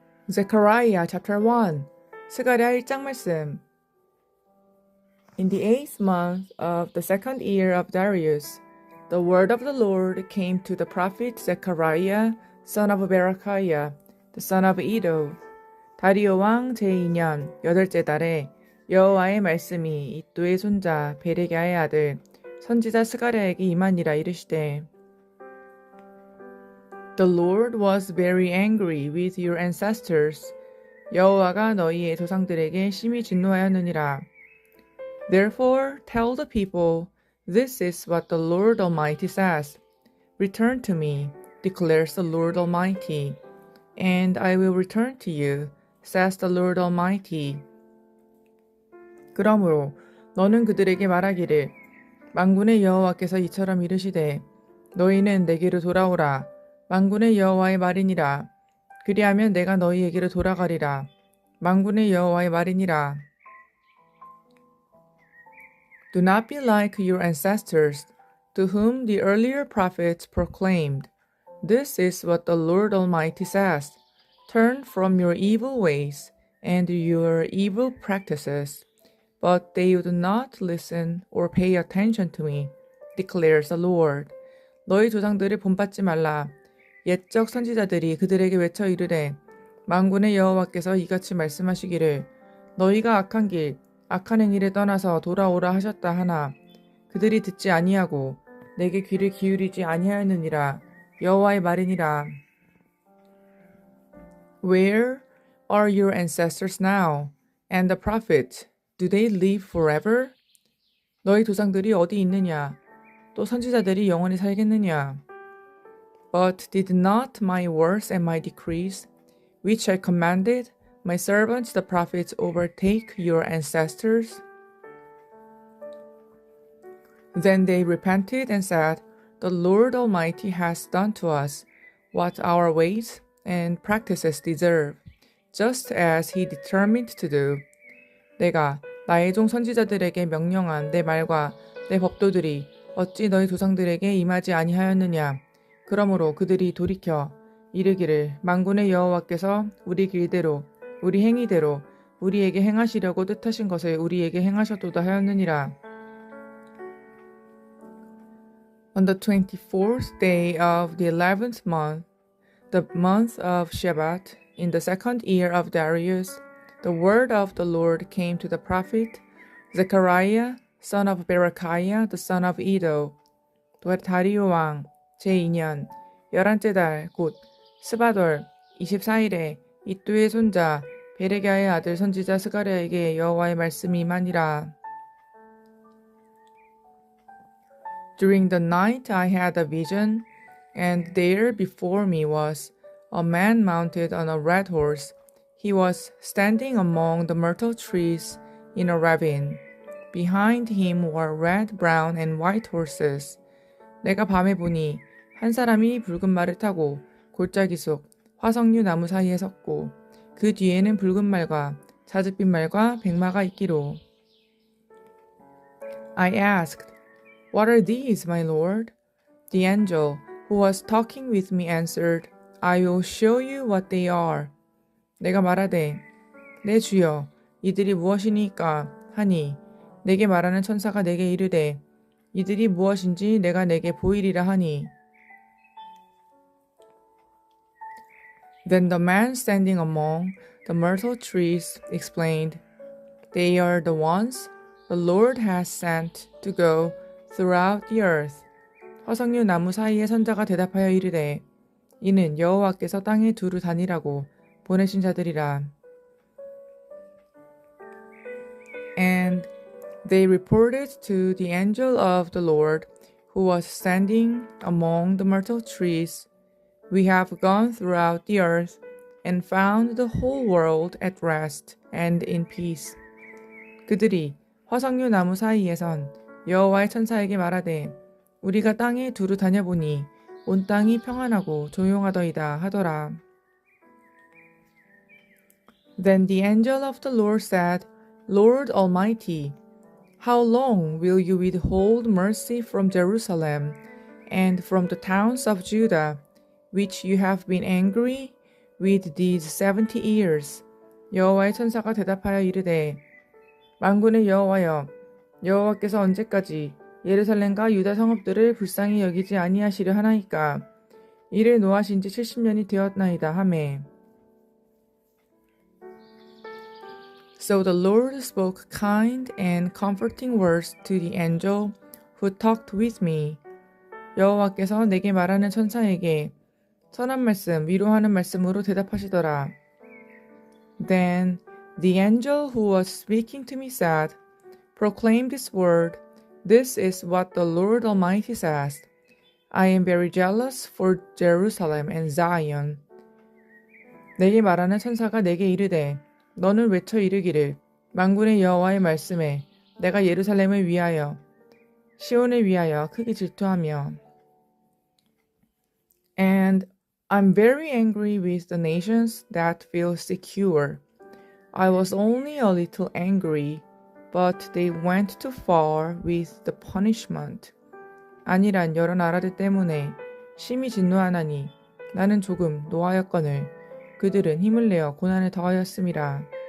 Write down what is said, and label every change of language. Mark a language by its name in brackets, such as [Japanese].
[English] Zechariah chapter 1 [Korean] 스가랴 1장 말씀 [English] In the 8th month of the 2nd year of Darius, the word of the Lord came to the prophet Zechariah, son of Berechiah, the son of Iddo. [Korean] 다리오 왕 제2년 여덟째 달에 여호와의 말씀이 이도의 손자 베레기야의 아들 선지자 스가랴에게 임하니라 이르시되 [English] The Lord was very angry with your ancestors. [Korean] 여호와가 너희의 조상들에게 심히 진노하였느니라. [English] Therefore tell the people, this is what the Lord Almighty says. Return to me, declares the Lord Almighty, and I will return to you, says the Lord Almighty. [Korean] 그러므로 너는 그들에게 말하기를 만군의 여호와께서 이처럼 이르시되 너희는 내게로 돌아오라. 만군의 여호와의 말이니라. 그리하면 내가 너희에게로 돌아가리라. 만군의 여호와의 말이니라. [English] Do not be like your ancestors, to whom the earlier prophets proclaimed, This is what the Lord Almighty says. Turn from your evil ways and your evil practices. But they would not listen or pay attention to me, declares the Lord. [Korean] 너희 조상들을 본받지 말라. 옛적 선지자들이 그들에게 외쳐 이르되 만군의 여호와께서 이같이 말씀하시기를 너희가 악한 길 악한 행위를 떠나서 돌아오라 하셨다 하나 그들이 듣지 아니하고 내게 귀를 기울이지 아니하였느니라 여호와의 말이니라. [English] Where are your ancestors now? And the prophets, do they live forever? [Korean] 너희 조상들이 어디 있느냐? 또 선지자들이 영원히 살겠느냐? [English] But did not my words and my decrees, which I commanded my servants the prophets, overtake your ancestors? Then they repented and said, The Lord Almighty has done to us what our ways and practices deserve, just as he determined to do. [Korean] 내가 나의 종 선지자들에게 명령한 내 말과 내 법도들이 어찌 너희 조상들에게 임하지 아니하였느냐? 그러므로 그들이 돌이켜 이르기를 만군의 여호와께서 우리 길대로 우리 행위대로 우리에게 행하시려고 뜻하신 것을 우리에게 행하셨도다 하였느니라. [English] On the 24th day of the 11th month, the month of Shebat, in the 2nd year of Darius, the word of the Lord came to the prophet Zechariah, son of Berechiah, the son of Iddo. [Korean] 다리오 왕 제2년 11째 달 곧 스바돌 24일에 이또의 손자 베레기야의 아들 선지자 스가랴에게 여호와의 말씀이 임하니라. [English] During the night I had a vision, and there before me was a man mounted on a red horse. He was standing among the myrtle trees in a ravine. Behind him were red, brown, and white horses. [Korean] 내가 밤에 보니 한 사람이 붉은 말을 타고 골짜기 속 화석류 나무 사이에 섰고 그 뒤에는 붉은 말과 자줏빛 말과 백마가 있기로. [English] I asked, What are these, my lord? The angel who was talking with me answered, I will show you what they are. [Korean] 내가 말하되, 내 주여, 이들이 무엇이니까 하니 내게 말하는 천사가 내게 이르되, 이들이 무엇인지 내가 내게 보이리라 하니. [English] Then the man standing among the myrtle trees explained, They are the ones the Lord has sent to go throughout the earth. [Korean] 화석류 나무 사이의 선자가 대답하여 이르되, 이는 여호와께서 땅에 두루 다니라고 보내신 자들이라. [English] And they reported to the angel of the Lord, who was standing among the myrtle trees, We have gone throughout the earth and found the whole world at rest and in peace. [Korean] 그들이 화석류 나무 사이에선 여호와의 천사에게 말하되 우리가 땅에 두루 다녀보니 온 땅이 평안하고 조용하더이다 하더라. [English] Then the angel of the Lord said, Lord Almighty, how long will you withhold mercy from Jerusalem and from the towns of Judah, which you have been angry with these 70 years? [Korean] 여호와의 천사가 대답하여 이르되 만군의 여호와여 여호와께서 언제까지 예루살렘과 유다 성읍들을 불쌍히 여기지 아니하시려 하나이까? 이를 노하신 지 70년이 되었나이다 하매. [English] So the Lord spoke kind and comforting words to the angel who talked with me. [Korean] 여호와께서 내게 말하는 천사에게 선한 말씀, 위로하는 말씀으로 대답하시더라. [English] Then the angel who was speaking to me said, Proclaim this word. This is what the Lord Almighty says. I am very jealous for Jerusalem and Zion. [Korean] 내게 말하는 천사가 내게 이르되 너는 외쳐 이르기를 만군의 여호와의 말씀에 내가 예루살렘을 위하여 시온을 위하여 크게 질투하며 [English] And I'm very angry with the nations that feel secure. I was only a little angry, but they went too far with the punishment. [Korean] 아니란 여러 나라들 때문에 심히 진노하나니 나는 조금 노하였거늘 그들은 힘을 내어 고난을 더하였음이라.